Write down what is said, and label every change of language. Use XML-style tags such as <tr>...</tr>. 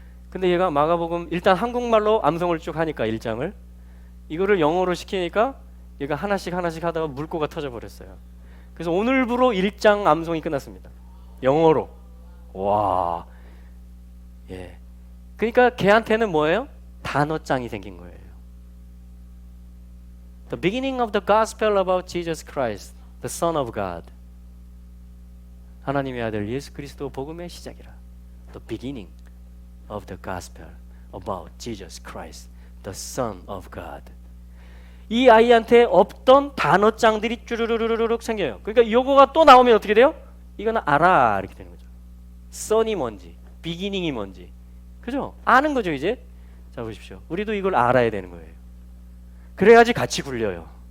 <ko>근데 얘가 마가복음 일단 한국말로 암송을 쭉 하니까 1장을 이거를 영어로 시키니까 얘가 하나씩 하다가 물고가 터져버렸어요. 그래서 오늘부로 1장 암송이 끝났습니다. 영어로. 와, 예. 그러니까 걔한테는 뭐예요? 단어장이 생긴 거예요.</ko> <en>The beginning of the gospel about Jesus Christ, the Son of God.</en> <ko>하나님의 아들 예수 그리스도 복음의 시작이라.</ko> <en>The beginning of the gospel about Jesus Christ, the Son of God.</en> <ko>이 아이한테 없던 단어장들이 쭈르르르륵 생겨요. 그러니까 요거가 또 나오면 어떻게 돼요? 이거는 알아 이렇게 되는 거죠. Son이 뭔지, beginning이 뭔지, 그죠? 아는 거죠 이제. 자 보십시오. 우리도 이걸 알아야 되는 거예요. 그래야지 같이 굴려요.</ko>